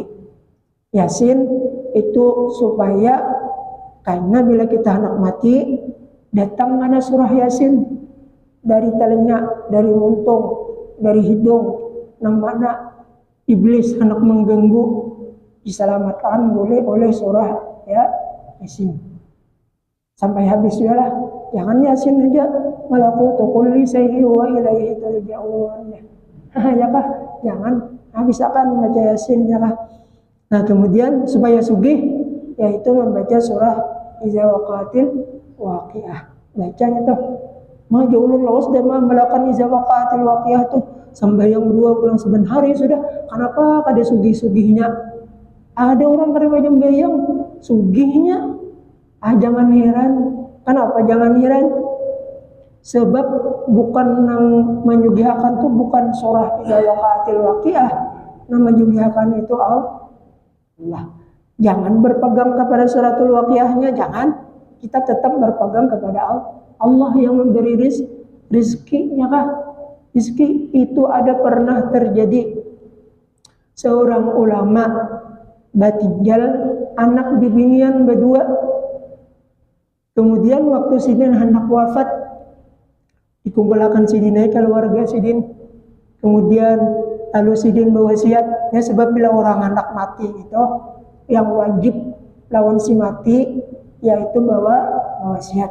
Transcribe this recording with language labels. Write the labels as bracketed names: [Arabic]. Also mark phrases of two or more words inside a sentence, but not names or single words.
[Banjar] Yasin itu supaya karena bila kita anak mati datang mana surah Yasin dari telinga, dari muntung, dari hidung namanya iblis hendak mengganggu diselamatkan boleh oleh surah Yasin sampai habis lah. Jangan Yasin aja, [Arabic] ملكوت كل شيء وإليه ترجعون. [Banjar] Ya kah? Jangan habiskan baca Yasin ya kah? Nah, kemudian supaya sugih yaitu membaca surah Iza Waqa'atil Waqi'ah. Bacanya tuh mah jauh lawas dan melakukan Iza Waqa'atil Waqi'ah tuh sembahyang 2 bulan 9 hari sudah. Kenapa kada sugih-sugihnya? Ada orang pada bayang sugihnya. Jangan heran. Kenapa jangan heran? Sebab bukan yang menyugihkan tuh bukan surah Iza Waqa'atil Waqi'ah. Yang menyugihkan itu Allah. Jangan berpegang kepada suratul Waqi'ahnya, jangan. Kita tetap berpegang kepada Allah yang memberi rizki, ya kah? Rizki itu ada pernah terjadi seorang ulama batinggal anak bibinian berdua. Kemudian waktu sidin hendak wafat, dikumpulkan sidin keluarga sidin. Kemudian lalu sidin berwasiat, ya sebab bila orang hendak mati itu yang wajib lawan si mati yaitu bawa wasiat.